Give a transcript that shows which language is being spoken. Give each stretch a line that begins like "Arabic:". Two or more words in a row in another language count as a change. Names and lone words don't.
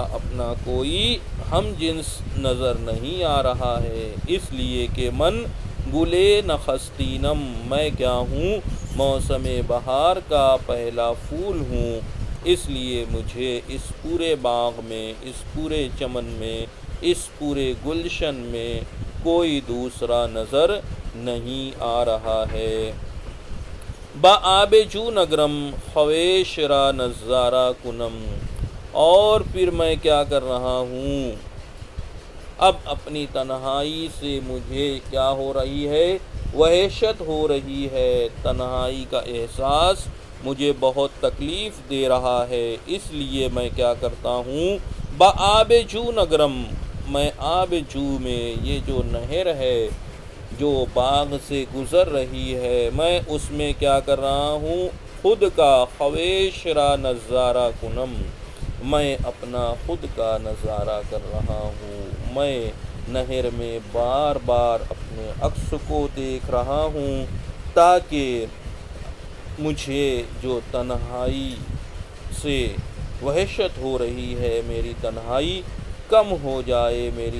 Urdu: اپنا کوئی ہم جنس نظر نہیں آ رہا ہے، اس لیے کہ
Persian: من گلِ نخستینم،
Urdu: میں کیا ہوں، موسم بہار کا پہلا پھول ہوں، اس لیے مجھے اس پورے باغ میں، اس پورے چمن میں، اس پورے گلشن میں کوئی دوسرا نظر نہیں آ رہا ہے۔
Persian: با آب جو نگرم خویش را نظارہ کنم،
Urdu: اور پھر میں کیا کر رہا ہوں، اب اپنی تنہائی سے مجھے کیا ہو رہی ہے، وحشت ہو رہی ہے، تنہائی کا احساس مجھے بہت تکلیف دے رہا ہے، اس لیے میں کیا کرتا ہوں،
Persian: با آب جو نگرم،
Urdu: میں آب جو میں، یہ جو نہر ہے جو باغ سے گزر رہی ہے، میں اس میں کیا کر رہا ہوں، خود کا
Persian: خویش را نظارہ کنم،
Urdu: میں اپنا خود کا نظارہ کر رہا ہوں، میں نہر میں بار بار اپنے عکس کو دیکھ رہا ہوں تاکہ مجھے جو تنہائی سے وحشت ہو رہی ہے میری تنہائی کم ہو جائے، میری